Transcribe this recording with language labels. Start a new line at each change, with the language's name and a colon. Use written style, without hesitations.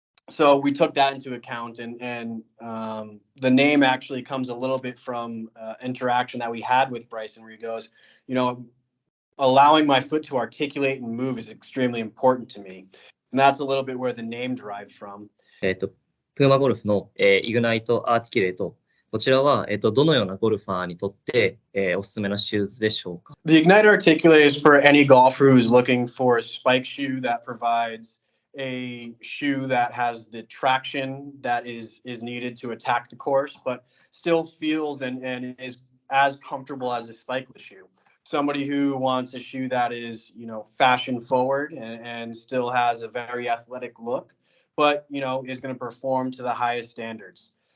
English: So we took that into account, and the name actually comes a little bit from interaction that we had with Bryson, where he goes, allowing my foot to articulate and move is extremely important to me. And that's a little bit where the name derived from.
Japanese: プーマゴルフの、イグナイトアーティキュレイト。こちらは、どのようなゴルファーにとって、おすすめのシューズでしょうか？
English: The Ignite Articulate is for any golfer who's looking for a spike shoe that provides a shoe that has the traction that is needed to attack the course, but still feels and is as comfortable as a spikeless shoe. Somebody who wants a shoe that is, fashion forward and still has a very athletic look, but, is going to perform to the highest standards.